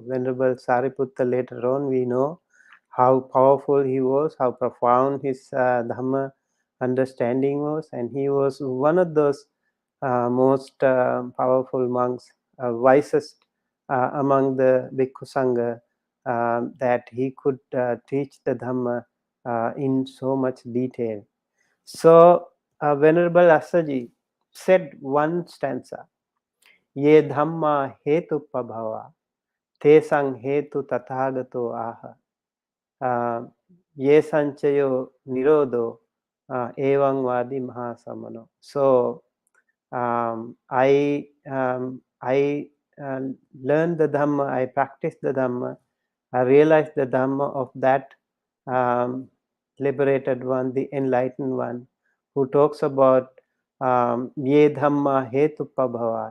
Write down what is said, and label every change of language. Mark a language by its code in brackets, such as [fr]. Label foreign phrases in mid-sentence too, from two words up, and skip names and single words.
[en] Venerable Sariputta, later on, we know how powerful he was, how profound his Dhamma understanding was, and he was one of those most powerful monks, wisest among the [pi] Bhikkhu Sangha, [en] that he could teach the Dhamma in so much detail. So Venerable Assaji said one stanza, [pi] Ye Dhamma Hetu Pabhava, Tesang Hetu Tathagato Aha, Ye Sanchayo Nirodo, Evang Vadi Mahasamano. [en] So I learned the Dhamma, I practiced the Dhamma, I realized the Dhamma of that liberated one, the enlightened one, who talks about [pi] Ye Dhamma Hetu Pabhava.